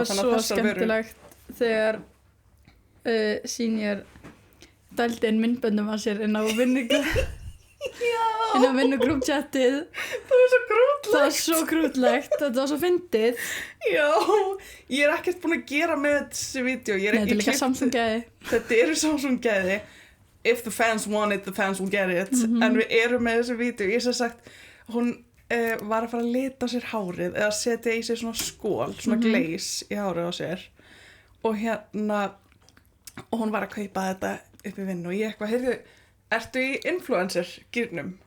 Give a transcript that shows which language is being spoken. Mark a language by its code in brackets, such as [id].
[is] það var svo skemmtilegt þegar senior dældi inn myndböndum að sér inn á vinnugrúpchatið. Það var svo grútlegt. Það var svo grútlegt, þetta var svo fyndið. Já, ég er ekkert búin að gera með þessi vídeo. Nei, þetta er líka Samsung-gæði. Þetta eru Samsung-gæði. [en] If the fans want it, the fans will get it. [is] En við erum með þessi vídeo. Ég sem sagt, hún var að fara að lita sér hárið eða setja í sér svona skól, svona glaze í hárið á sér. Og hérna, og hún var að kaupa þetta upp í vinnu og ég eitthvað, heyrðu, ertu í influencer-gírnum?